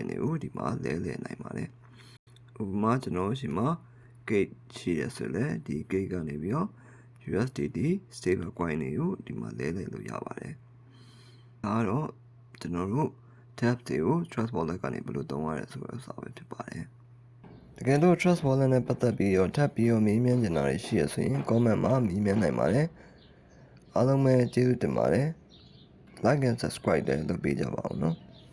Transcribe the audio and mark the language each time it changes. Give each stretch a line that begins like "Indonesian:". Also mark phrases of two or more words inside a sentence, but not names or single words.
Burmese: တွေကိုဒီမှာလဲလှယ်နိုင်ပါတယ်ဥပမာကျွန်တော်ရှိမှာ gate ရှိရဆိုလဲဒီ gate ကနေပြီးတော့
English: USDT stable coin
Burmese: တွေကိုဒီမှာလဲလှယ်လို့ရပါတယ်ဒါကတော့ကျွန်တော်တို့ Dapps တွေကို
English: trust wallet
Burmese: ကနေဘယ်လိုသုံးရလဲဆိုတဲ့ဥစ္စာပဲဖြစ်ပါတယ်တကယ်လို့
English: trust wallet
Burmese: နဲ့ပတ်သက်ပြီးတော့ထပ်ပြီးတော့မေးမြန်းချင်တာတွေရှိရဆိုရင် comment မှာမေးမြန်းနိုင်ပါတယ်အားလုံးပဲကျေးဇူးတင်ပါတယ်
English: like and subscribe
Burmese: လည်းလုပ်ပေးကြပါဦးနော်